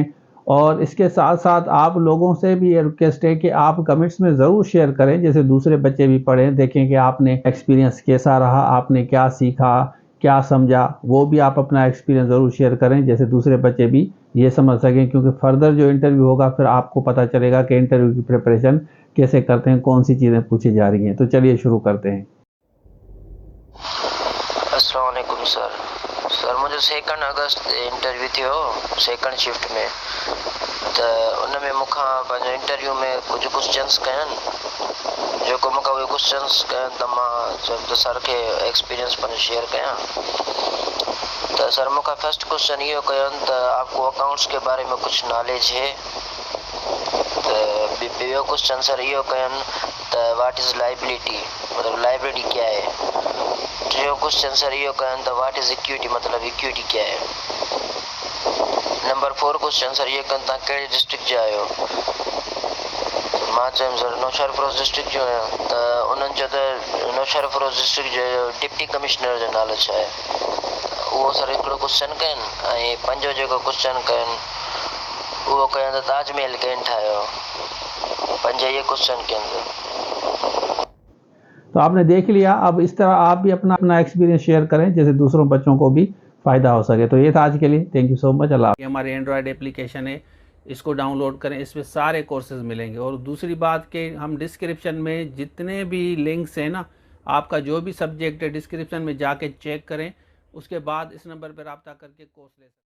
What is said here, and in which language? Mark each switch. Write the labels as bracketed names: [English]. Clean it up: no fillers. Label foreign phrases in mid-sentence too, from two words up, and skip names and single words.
[Urdu] اور اس کے ساتھ ساتھ آپ لوگوں سے بھی یہ ریکویسٹ ہے کہ آپ کمنٹس میں ضرور شیئر کریں، جیسے دوسرے بچے بھی پڑھیں، دیکھیں کہ آپ نے ایکسپیرینس کیسا رہا، آپ نے کیا سیکھا، کیا سمجھا، وہ بھی آپ اپنا ایکسپیرینس ضرور شیئر کریں، جیسے دوسرے بچے بھی یہ سمجھ سکیں. کیونکہ فردر جو انٹرویو ہوگا، پھر آپ کو پتہ چلے گا کہ انٹرویو کی پریپریشن کیسے کرتے ہیں، کون سی چیزیں پوچھی جا رہی ہیں. تو چلیے شروع کرتے ہیں. [Arabic] السلام علیکم [Sindhi] सर मुंहिंजो 2 अगस्त इंटरव्यू थियो, 2 शिफ्ट में। त उन में मूंखां पंहिंजो इंटरव्यू में कुझु क्वेश्चन्स कयनि, जेको मूंखां उहे क्वेश्चन्स कयनि त मां चयुमि त सर खे एक्सपीरियंस पंहिंजो शेयर कयां। त सर मूंखां फर्स्ट क्वेश्चन इहो कयनि त [Urdu] آپ کو اکاؤنٹس کے بارے میں کچھ نالج ہے. [Sindhi] त ॿियो क्वेश्चन सर इहो कयनि त [English] what is liability, [Urdu] مطلب لائبلٹی کیا ہے. [Sindhi] टियों क्वेश्चन सर इहो कयनि त [English] what is equity, [Urdu] مطلب ایکویٹی کیا ہے. [Sindhi] नंबर 4 क्वेश्चन सर इहो कयनि तव्हां कहिड़े डिस्ट्रिक्ट जा आहियो। मां चयुमि सर नौशहर फिरोज डिस्ट्रिक्ट जो आहियां। त उन्हनि चयो त नौशहर फिरोज डिस्ट्रिक्ट जो डिप्टी कमिश्नर जो नालो छा आहे। उहो सर हिकिड़ो क्वेश्चन कयनि ऐं 5 जेको क्वेश्चन कयनि उहो कयनि त ताजमहल कंहिं ठाहियो। 5 इहे क्वेश्चन कयनि। [Urdu] تو آپ نے دیکھ لیا. اب اس طرح آپ بھی اپنا اپنا ایکسپیرینس شیئر کریں، جیسے دوسروں بچوں کو بھی فائدہ ہو سکے. تو یہ تھا آج کے لیے. [English] thank you so much. [Urdu] اللہ. یہ ہماری اینڈرائیڈ ایپلیکیشن ہے، اس کو ڈاؤن لوڈ کریں، اس میں سارے کورسز ملیں گے. اور دوسری بات کہ ہم ڈسکرپشن میں جتنے بھی لنکس ہیں نا، آپ کا جو بھی سبجیکٹ ہے ڈسکرپشن میں جا کے چیک کریں، اس کے بعد اس نمبر پر رابطہ کر کے کورس لے سکتے ہیں.